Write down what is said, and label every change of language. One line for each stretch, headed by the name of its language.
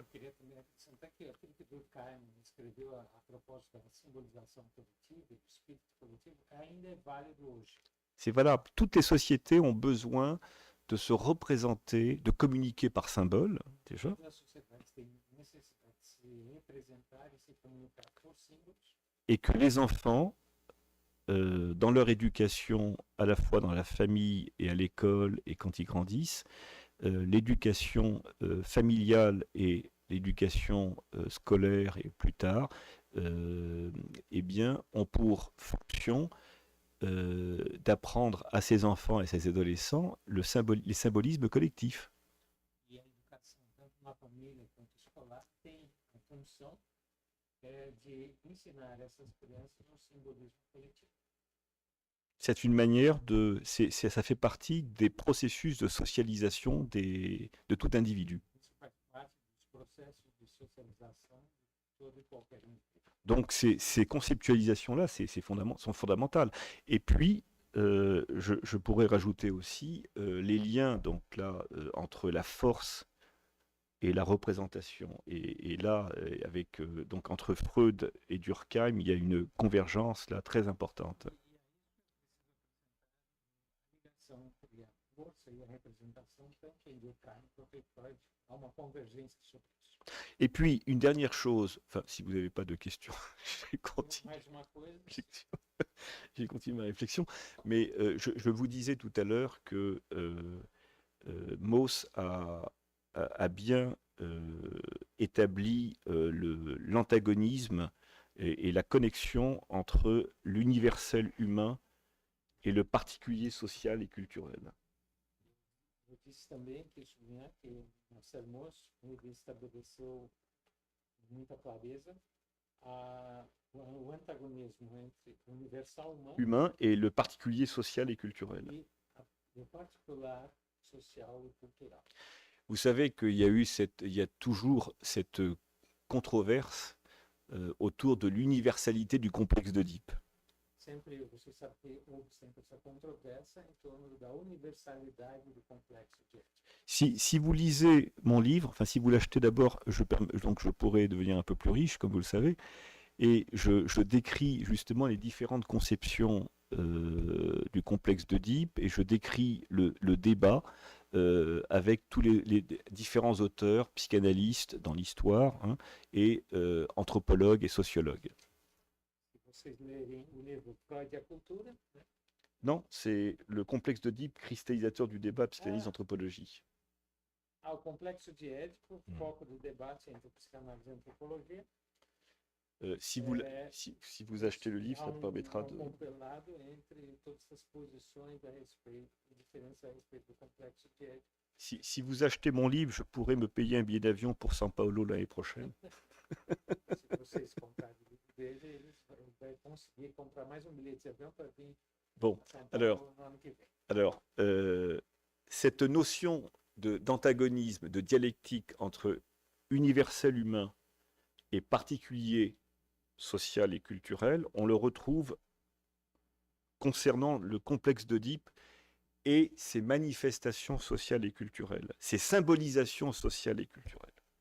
Portuguese: Eu queria também acrescentar que aquilo que Durkheim escreveu a propósito da simbolização coletiva e do espírito coletivo ainda é válido hoje.
French: C'est valable. Toutes les sociétés ont besoin de se représenter, de communiquer par symbole, déjà,
Portuguese: Todas as sociedades têm necessidade de se representar e se comunicar por símbolos,
French: et que les enfants, dans leur éducation, à la fois dans la famille et à l'école et quand ils grandissent, l'éducation familiale et l'éducation scolaire et plus tard, eh bien, ont pour fonction d'apprendre à ces enfants et ces adolescents les symbolismes collectifs.
Portuguese: e a educação, tanto na família quanto escolar, tem a função de ensinar essas crianças o simbolismo coletivo.
French: C'est une manière ça fait partie des processus de socialisation de tout individu.
Portuguese: Isso faz parte dos processos de socialização de todo e qualquer indivíduo.
French: Donc ces conceptualisations-là, sont fondamentales. Et puis, je pourrais rajouter aussi les liens donc là, entre la force et la représentation. Et là, avec, donc, entre Freud et Durkheim, il y a une convergence là, très importante.
Portuguese: E aí a ligação entre a força e a representação, tanto em Durkheim quanto em Freud, há uma convergência sobre isso.
French: Et puis, une dernière chose, enfin, si vous n'avez pas de questions, je vais continuer.
Portuguese: Mais uma coisa,
French: J'ai continué ma réflexion, mais je vous disais tout à l'heure que Mauss a bien établi l'antagonisme et la connexion entre l'universel humain et le particulier social et culturel.
Portuguese: Eu disse também que sublinhar que Marcel Mauss ele estabeleceu muita clareza o antagonismo entre o universal
French: Humain et le particulier social et culturel.
Portuguese: e o particular social e cultural.
French: Vous savez qu'il y a il y a toujours cette controverse autour de l'universalité du complexe d'Oedipe.
Portuguese: Sempre você sabe que houve sempre essa controvérsia em torno da universalidade do complexo de Édipo.
French: Si vous lisez mon livre, enfin si vous l'achetez d'abord, donc je pourrais devenir un peu plus riche, comme vous le savez, et je décris justement les différentes conceptions du complexe d'Oedipe, et je décris le débat avec tous les différents auteurs, psychanalystes dans l'histoire, hein, et anthropologues et sociologues.
Portuguese: Se vocês lerem o livro Freud e a Cultura, né?
French: Non, c'est le complexe d'Oedipe, cristallisateur du débat psychanalyse-anthropologie.
Portuguese: O complexo de Édipo, foco do debate entre psicanálise e antropologia.
French: Si vous achetez le livre, ça permettra de...
Portuguese: compilado entre todas as posições a respeito, diferenças a respeito do complexo de Édipo.
French: Si vous achetez mon livre, je pourrais me payer un billet d'avion pour São Paulo l'année prochaine.
Portuguese: Se vocês comprarem o livro dele, eles vão conseguir comprar mais bilhete de avião para vir
French: Bon,
Portuguese: a São Paulo no ano que vem.
French: alors cette notion d'antagonisme, de dialectique entre universel humain et particulier social et culturel, on le retrouve concernant le complexe d'Oedipe et ses manifestations sociales et culturelles, ses symbolisations sociales et culturelles.